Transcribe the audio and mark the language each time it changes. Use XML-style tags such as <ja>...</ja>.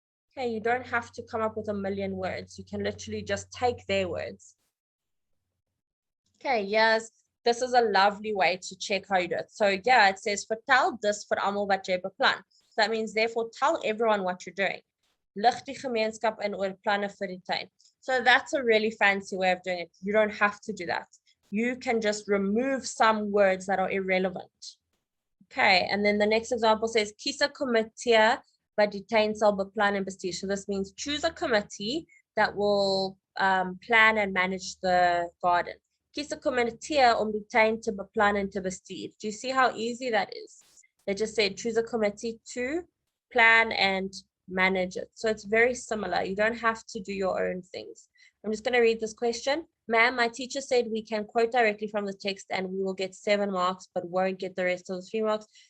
<en>Okay, you don't have to come up with a million words. You can literally just take their words. Okay, yes, this is a lovely way to check how you do it. So yeah, it says</en> <af>vertel dis vir almal wat jy beplan.</af> <en>So that means therefore tell everyone what you're doing.</en> <af>Lig die gemeenskap in oor planne vir die tyd.</af> <en>So that's a really fancy way of doing it. You don't have to do that. You can just remove some words that are irrelevant. Okay, and then the next example says</en> <af>kies 'n komitee wat die tuin sal beplan en bestuur.</af> <en>So this means choose a committee that will plan and manage the garden.</en> <af>Kies 'n komitee om die tuin te beplan en te bestuur.</af> <en>Do you see how easy that is? They just said choose a committee to plan and manage it. So it's very similar. You don't have to do your own things. I'm just going to read this question. Ma'am, my teacher said we can quote directly from the text and we will get 7 marks, but won't get the rest of the 3 marks.</en>